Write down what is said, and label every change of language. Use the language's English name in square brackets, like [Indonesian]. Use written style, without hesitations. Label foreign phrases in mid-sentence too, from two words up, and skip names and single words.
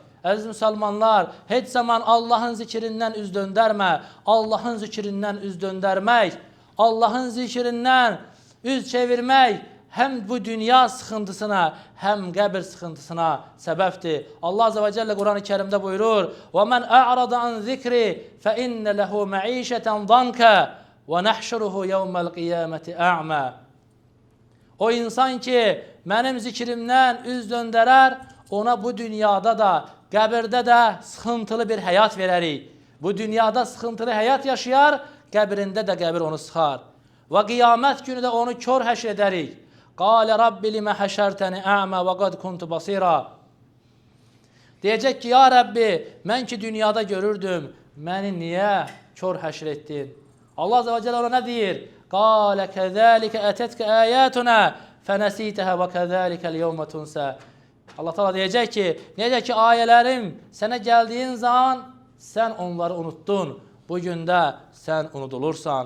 [Azerbaijani] Əziz müsəlmanlar, heç zaman Allahın zikrindən üz döndərmə. Allahın zikrindən üz döndərmək, Allahın zikrindən üz çevirmək həm bu dünya sıxıntısına, həm qəbir sıxıntısına səbəbdir. Allah Azze və Cəllə Quran-ı Kərimdə buyurur, [Arabic] وَمَنْ أَعْرَضَ عَنْ ذِكْرِ فَإِنَّ لَهُ مَعِيشَةً ضَنْكَ وَنَحْشُرُهُ يَوْمَ الْقِيَامَةِ أَعْمَى. [Azerbaijani] O insan ki, mənim zikrimdən üz döndərər, ona bu dünyada da, qəbirdə də sıxıntılı bir həyat verərik. Bu dünyada sıxıntılı həyat yaşayar, qəbrində də qəbir onu sıxar. Və qiyamət günü də onu kör həşr edərik. [Arabic] قال رب لم حشرتني أعمى وقد كنت بصيرا. [Azerbaijani] Deyəcək ki, ya Rəbbi, mən ki dünyada görürdüm, məni niyə kör həşr etdin? Allah Azze və Cəllə ona nə deyir? [Arabic] قال كذلك أتتك آياتنا فنسيتها وكذلك اليوم تنسى. [Azerbaijani] Allah Teala deyəcək ki, necə ki ayələrim sənə gəldiyin zaman sən onları unuttun, bugün də sən unudulursan.